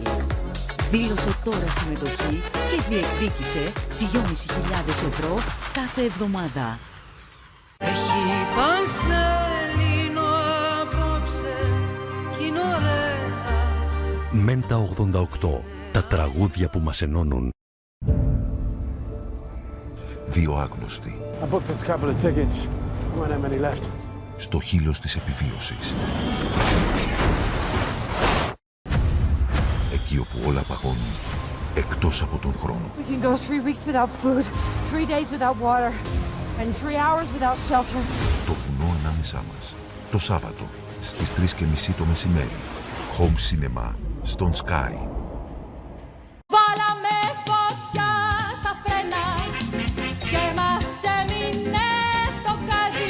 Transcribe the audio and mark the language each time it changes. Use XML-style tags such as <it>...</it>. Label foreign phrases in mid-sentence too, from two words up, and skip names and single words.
<el>Δήλωσε τώρα συμμετοχή και διεκδίκησε 2.500 ευρώ κάθε εβδομάδα. Έχει πανσελίνο απόψε κι είναι ωραία. Μέντα 88. Τα τραγούδια που μας ενώνουν. Δύο άγνωστοι.</el> <en>I booked us a couple of tickets. We won't have many left.</en> <el>Στο χείλος της επιβίωσης. Εκεί όπου όλα παγώνουν, εκτός από τον χρόνο.</el> <en>We can go 3 weeks without food, 3 days without water, and 3 hours without shelter.</en> <el>Το βουνό ανάμεσά μας. Το Σάββατο, στις 3:30 το μεσημέρι. Home Cinema, στον Sky. Βάλαμε φωτιά στα φρένα και μας έμεινε το γκάζι.</el>